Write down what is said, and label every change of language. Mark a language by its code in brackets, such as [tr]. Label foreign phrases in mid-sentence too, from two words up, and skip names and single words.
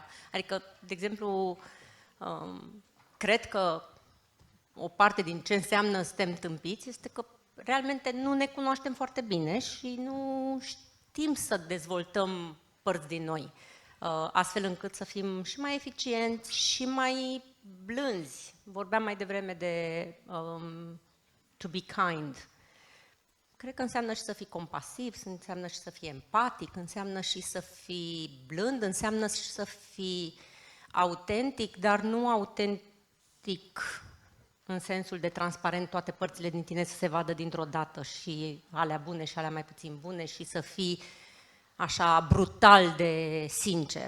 [ro] Adică, de exemplu, cred că o parte din ce înseamnă suntem tâmpiți este că realmente nu ne cunoaștem foarte bine și nu știm să dezvoltăm părți din noi, astfel încât să fim și mai eficienți și mai blânzi. Vorbeam mai devreme de [en] to be kind. [ro] Cred că înseamnă și să fii compasiv, înseamnă și să fii empatic, înseamnă și să fii blând, înseamnă și să fii autentic, dar nu autentic în sensul de transparent, toate părțile din tine să se vadă dintr-o dată, și alea bune și alea mai puțin bune, și să fii așa brutal de sincer.